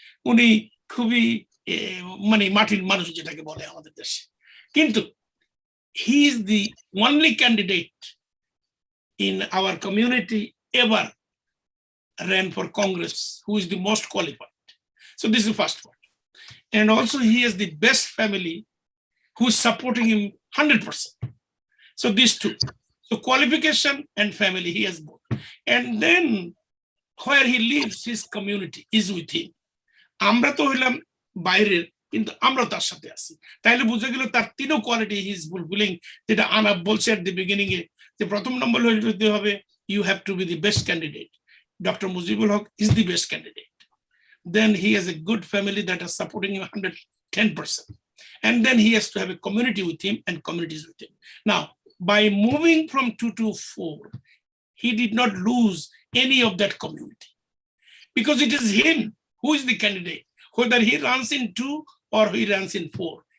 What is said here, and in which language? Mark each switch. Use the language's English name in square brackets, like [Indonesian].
[Bangla] উনি খুবই মানে মাটির মানুষ যেটাকে বলে আমাদের দেশে। [English] কিন্তু he is the only candidate in our community ever ran for Congress who is the most qualified. So this is the first one. and also he has the best family who is supporting him 100%. So these two. So qualification and family, he has both. And then where he lives, his community is with him. [Bangla] আমরা তো হইলাম বাইরের, কিন্তু আমরা তার সাথে আছি, তাইলে বুঝে গেল তার তিনও কোয়ালিটি [English] He is fulfilling. [Bangla] যেটা আনাফ বলছে [English] at the beginning [Bangla] এ, যে প্রথম নম্বর হইতে হবে [English] You have to be the best candidate. Doctor Mujibul Haque is the best candidate. Then he has a good family that are supporting him 110%. And then he has to have a community with him and communities with him. Now, by moving from 2 to 4, he did not lose any of that community, because it is him who is the candidate, whether he runs in 2 or he runs in 4.